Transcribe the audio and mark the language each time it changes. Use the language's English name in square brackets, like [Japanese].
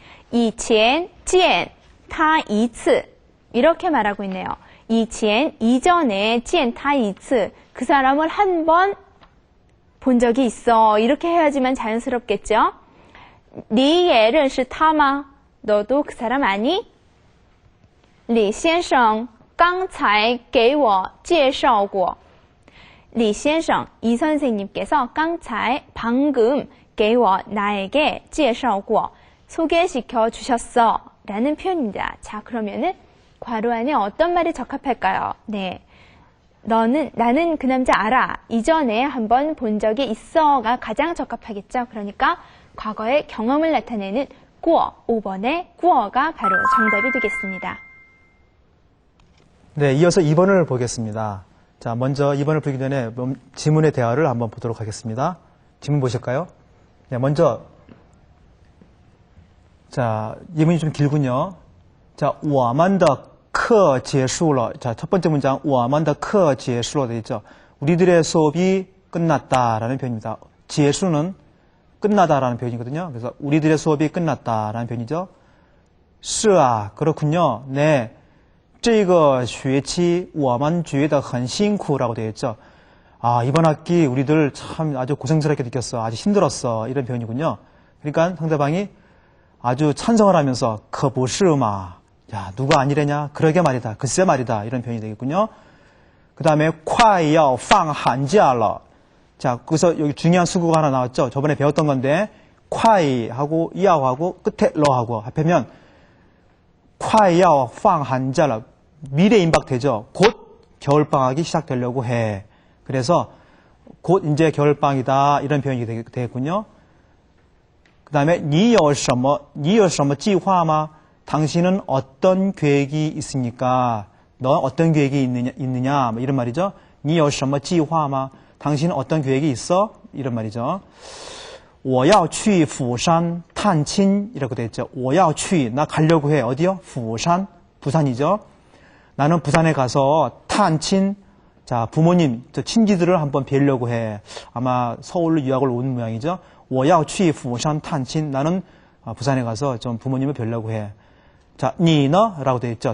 [Chinese] 以前见他一次. [Korean] 이렇게 말하고 있네요. [Chinese] 以前 이전에 见他一次. [Korean] 그 사람을 한 번 본 적이 있어. 이렇게 해야지만 자연스럽겠죠. [Chinese] 你也认识他吗? [Korean] 너도 그 사람 아니? [Chinese] 李先生刚才给我介绍过. [Korean] 李先生, 이 선생님께서 刚才, 방금, 给我, 나에게 介绍过, 소개시켜 주셨어. 라는 표현입니다. 자, 그러면은 괄호 안에 어떤 말이 적합할까요? 네. 나는 그 남자 알아. 이전에 한번 본 적이 있어가 가장 적합하겠죠. 그러니까 과거의 경험을 나타내는 过, 5번의 过가 바로 정답이 되겠습니다. 네, 이어서 2번을 보겠습니다. 자, 먼저 2번을 풀기 전에 지문의 대화를 한번 보도록 하겠습니다. 지문 보실까요? 네, 먼저 자, 예문이 좀 길군요. [Chinese] 자, 我们的课结束了. [Korean] 자, 첫 번째 문장 [Chinese] 我们的课结束了 [Korean] 되어 있죠. 우리들의 수업이 끝났다라는 표현입니다. 结束는 끝나다라는 표현이거든요. 그래서 우리들의 수업이 끝났다라는 표현이죠. [Chinese] 是啊, [Korean] 그렇군요. 네. [Chinese] 这个学期我们觉得很辛苦 [Korean] 라고 되어 있죠. 이번 학기 우리들 참 아주 고생스럽게 느꼈어. 아주 힘들었어. 이런 표현이군요. 그러니까 상대방이 아주 찬성을 하면서 [Chinese] 可不是嘛 [Korean] 야, 누가 아니래냐? 그러게 말이다. 글쎄 말이다. 이런 표현이 되겠군요. 그 다음에 [Chinese] 快要放寒假了 [Korean] 자, 그래서 여기 중요한 수구가 하나 나왔죠. 저번에 배웠던 건데 快 하고 要 하고 끝에 了 하고 합하면 [Chinese] 快要放寒假了 [Korean] 미래 임박되죠. 곧 겨울방학이 시작되려고 해. 그래서 곧 이제 겨울방학이다. 이런 표현이 되겠군요. 그 다음에 [Chinese] 你有什么计划吗? [Korean] 당신은 어떤 계획이 있습니까? 너 어떤 계획이 있느냐? 뭐 이런 말이죠. [Chinese] 你有什么计划吗? [Korean] 당신은 어떤 계획이 있어? 이런 말이죠. [Chinese] 我要去釜山探亲 [Korean] 이라고 되어 있죠. [Chinese] 我要去 [Korean] 나 가려고 해. 어디요? 釜山 부산이죠. 나는 부산에 가서探亲 자, 부모님, 저 친지들을 한번 뵈려고 해. 아마 서울로 유학을 온 모양이죠. [Chinese] 我要去釜山探亲 [Korean] 나는 부산에 가서 좀 부모님을 뵈려고 해. 자, [Chinese] 你呢? [Korean] 라고 되어 있죠.